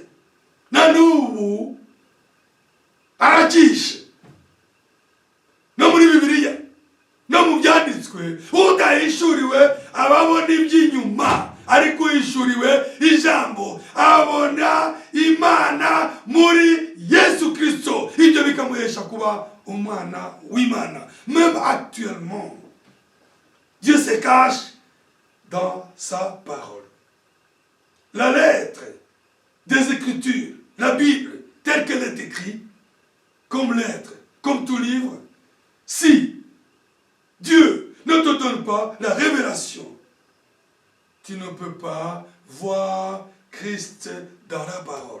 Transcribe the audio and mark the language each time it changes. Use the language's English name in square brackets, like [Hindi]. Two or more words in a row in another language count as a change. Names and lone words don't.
[Kinyarwanda] Na n'ubu arakishe no muri Bibiliya no mu byanditswe, udahishuriwe ababona iby'inyuma, ariko uhishuriwe ijambo abona Imana muri Yesu Kristo, ibyo bikamuhesha kuba umwana w'Imana. [French] Même actuellement, Dieu se cache dans sa parole. La lettre des Écritures, la Bible, telle qu'elle est écrite, comme lettre, comme tout livre, si Dieu ne te donne pas la révélation tu ne peux pas voir Christ dans la parole.